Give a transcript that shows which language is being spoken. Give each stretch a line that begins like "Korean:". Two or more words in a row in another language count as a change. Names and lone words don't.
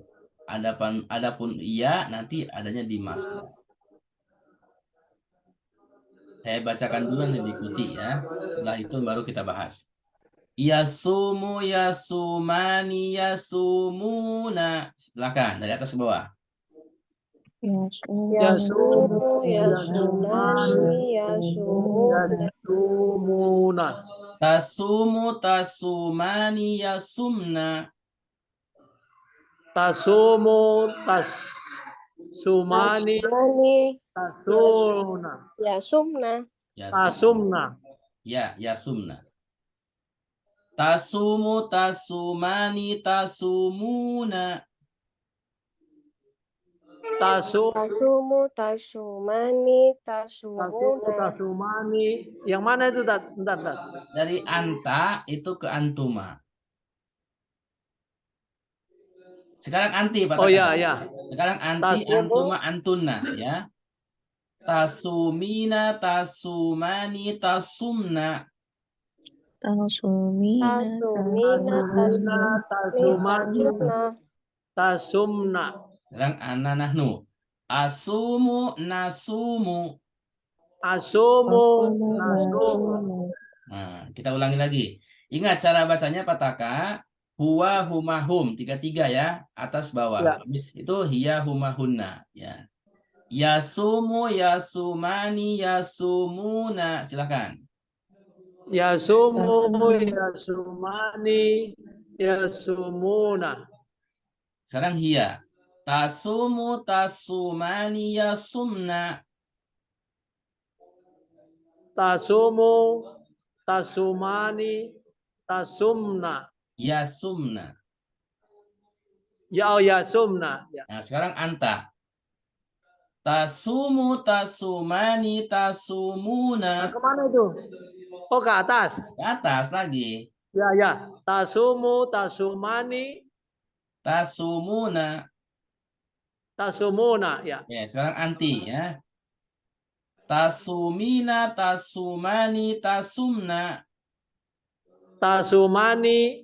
Indonesian: Adapun iya nanti adanya di masdar. Saya bacakan dulu nih diikuti ya. Setelah itu baru kita bahas.
Arabic: يصوم يصومان يصومون.
Indonesian: Silakan dari atas ke bawah.
Arabic: يصوم يصومان يصومون. يصومون. تصوم تصومان يصمن. تصوم تصومان تصومان tasuna. يصمن. تصمن. يا، يصمن. تصوم تصومان تصومون. تصوم تصومان تصوم تصومون. تصومان.
Indonesian: Yang mana itu, Dad? Bentar, Dad. Dari anta itu ke antuma. Sekarang anti, Pak. Oh, ya, ya. Sekarang anti,
Arabic: تصوم. أنتما، أنتن, ya. تصومين، تصومان، تصمن. تصومين تصومين تصومان. تصمن. تصمن. Sekarang أنا نحن. أصوم، نصوم. أصوم نصوم.
Indonesian: Nah, kita ulangi lagi. Ingat cara bacanya pataka.
Arabic: هو، هما، هم.
Indonesian: 3-3 ya. Atas bawah. Ya. Habis itu
Arabic: هي، هما، هن.
Indonesian: Ya.
Arabic: يصوم، يصومان، يصومون.
Indonesian: Silakan.
Arabic: يصوم، يصومان، يصومون.
Indonesian: Sekarang hiya.
Arabic: تصوم، تصومان، يصمن. تصوم، تصومان، تصمن. يصمن.
Indonesian: Ya, oh, yasumna. Ya. Nah, sekarang
Arabic: أنت. تصوم، تصومان,
Indonesian: Nah,
Arabic: تصومون.
Indonesian: kemana itu? Oh, ke atas. Ke atas lagi. Ya, ya.
Arabic: تصوم، تصومان, تصومون. تصومون. Ya.
Indonesian: Ya, sekarang anti ya.
Arabic: تصومين، تصومان، تصمن. تصومان,